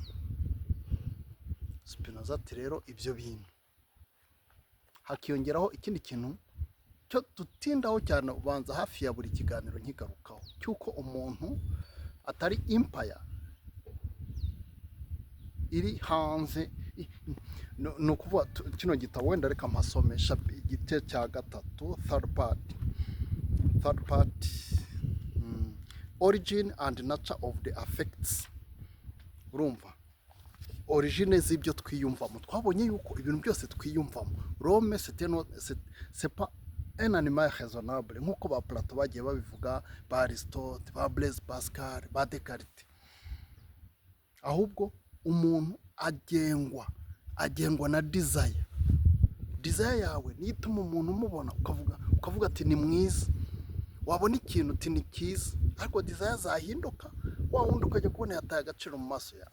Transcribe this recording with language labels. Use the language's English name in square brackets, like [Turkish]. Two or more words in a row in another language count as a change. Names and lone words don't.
[Kinyarwanda] Spinoza ati rero ibyo bintu hakiyongeraho ikindi kintu cyo dutindaho cyane, ubanza hafi ya buri kiganiro nkigarukaho, cy'uko umuntu atari empire iri hanze. Ni ukuvuga kino gitabo wenda reka mpasomesha igice cya gatatu, [English] third part, origin and nature of the affects. [Kinyarwanda] Urumva origine z'ibyo twiyumvamo. Twabonye yuko ibintu byose twiyumvamo, [French] Rome c'est pas un animal raisonnable, [Kinyarwanda] nk'uko ba Plato bagiye babivuga, ba Aristote, ba Blaise Pascal, ba Descartes. Ahubwo umuntu agengwa na desire yawe niyo ituma umuntu umubona ukavuga ati ni mwiza. Wabona ikintu uti ni cyiza, ariko desire zahinduka, wa wundi ukajya kubona yataye agaciro mu maso yawe.